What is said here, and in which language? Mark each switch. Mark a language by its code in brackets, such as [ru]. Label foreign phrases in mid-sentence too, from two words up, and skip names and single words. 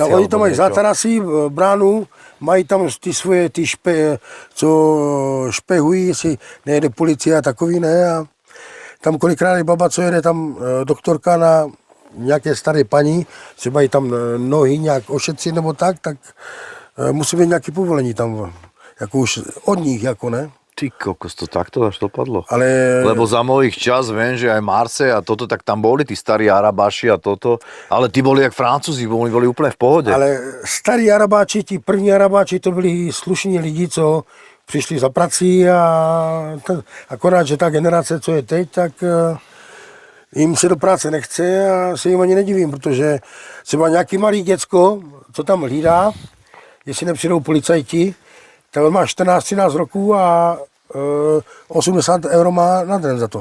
[cs] Oni tam mají záterasy, bránu, mají tam ty svoje, co špehují, jestli nejede policie a takový, ne. A tam kolikrát je baba, co jede tam doktorka na nějaké staré paní, třeba jí tam nohy nějak ošetřit nebo tak musí mít nějaké povolení tam, jako už od nich, jako ne. Ty kokos, [sk] to takto až dopadlo. Ale... Lebo za mojich čas viem, že aj Marseille a toto, tak tam boli tí starí Arabáši a toto, ale tí boli jak Francúzi, oni boli úplne v pohode. Ale starí Arabáči, [cs] ti první Arabáči, to byli slušní lidi, co přišli za prací a akorát, že ta generace, co je teď, tak jim se do práce nechce a se jim ani nedivím, protože třeba nějaký malý děcko, co tam hlídá, jestli nepřijdou policajti, tak on má 14-13 roků a 80 euro má na den za to.